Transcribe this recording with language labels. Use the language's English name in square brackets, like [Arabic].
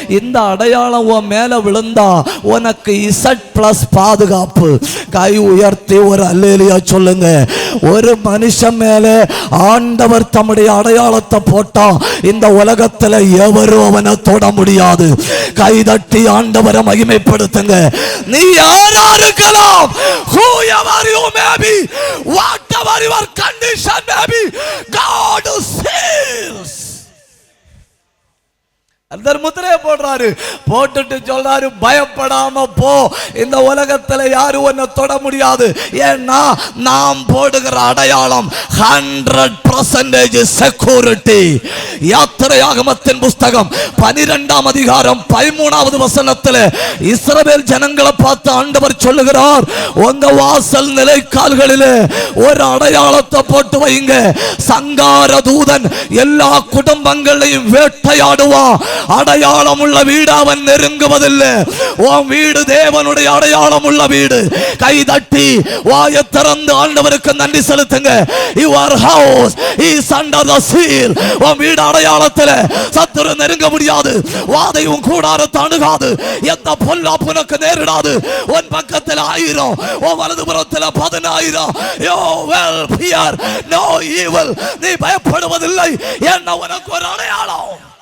[Tamil] இந்த அடையாளம் உன் மேல விழுந்தா உனக்கு Z+ பாதுகாப்பு. கை உயர்த்தி ஒரு அல்லேலூயா சொல்லுங்க. ஒரு மனுஷன் மேல ஆண்டவர் தம்முடைய அடையாளத்தை போட்டா இந்த உலகத்துல எவரும் அவனை தொட முடியாது. கைதட்டி ஆண்டவரை மகிமைப்படுத்துங்க. நீ யாரா இருக்கலாம், [English] whoever you may be, whatever your condition may be, God seals. [Tamil] அந்த முத்திரையை போடுறாரு. போட்டுட்டு சொல்றாரு, பயப்படாம போ, இந்த உலகத்துல யாரும் உன்னை தொட முடியாது. ஏன்னா நாம் போடுகிற அடையாளம் 100% செக்யூரிட்டி. யாத்திரையாகமத்தின் புஸ்தகம் 12ஆம் அதிகாரம் 13வது வசனத்தில் இஸ்ரவேல் ஜனங்களை பார்த்து ஆண்டவர் சொல்லுகிறார், உங்க வாசல் நிலைக்கால்களிலே ஒரு அடையாளத்தை போட்டு வைங்க. சங்கார தூதன் எல்லா குடும்பங்களையும் வேட்டையாடுவான். அடையாளம் உள்ள வீடு அவன் நெருங்குவதில்லை. உன் வீடு தேவனுடைய அடையாளம் உள்ள வீடு. கை தட்டி வாயை திறந்து ஆண்டவருக்கு நன்றி செலுத்துங்க. [English] Your house is under the seal. [Tamil] உன் வீடு அடையாளத்தில் சத்துரு நெருங்க முடியாது. வாதையும் கூடாரத்தை அணுகாது. எந்த பொல்லாப்பு உனக்கு நேரிடாது. உன் பக்கத்தில் 1000, உன் வலதுபுறத்தில் 10000. [English] You will fear no evil. [Tamil] நீ பயப்படுவதில்லை. என்ன உனக்கு ஒரு அடையாளம்.